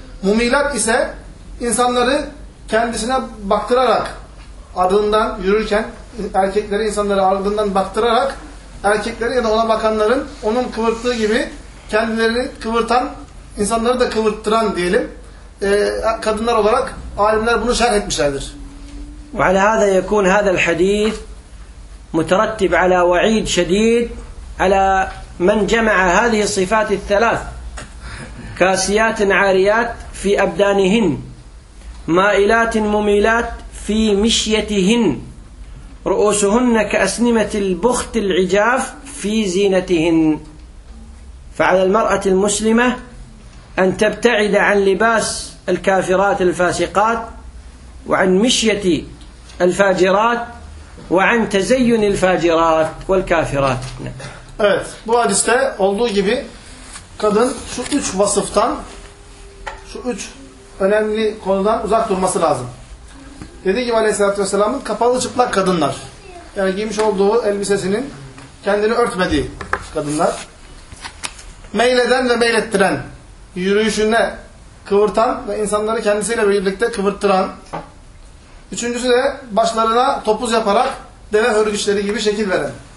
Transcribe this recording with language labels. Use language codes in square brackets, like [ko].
[tr] Mumilat ise insanları kendisine baktırarak ardından yürürken, erkekleri insanları ardından baktırarak erkekleri ya da ona bakanların onun kıvırttığı gibi kendilerini kıvırtan, insanları da kıvırttıran diyelim. Kadınlar olarak alimler bunu şerh etmişlerdir. [ar] وعلى هذا يكون هذا الحديث مترتب على وعيد شديد على من جمع هذه الصفات الثلاث كاسيات عاريات في أبدانهن مائلات مميلات في مشيتهن رؤوسهن كأسنمة البخت العجاف في زينتهن فعلى المرأة المسلمة أن تبتعد عن لباس الكافرات الفاسقات وعن مشية الفاجرات وعن تزين الفاجرات والكافرات. [tr] Evet, bu hadiste olduğu gibi kadın şu üç vasıftan, şu üç önemli konudan uzak durması lazım. Dediği gibi Aleyhisselatü Vesselam'ın kapalı çıplak kadınlar, yani giymiş olduğu elbisesinin kendini örtmediği kadınlar, meyleden ve meylettiren, yürüyüşüne kıvırtan ve insanları kendisiyle birlikte kıvırttıran, üçüncüsü de başlarına topuz yaparak deve hörgüçleri gibi şekil veren.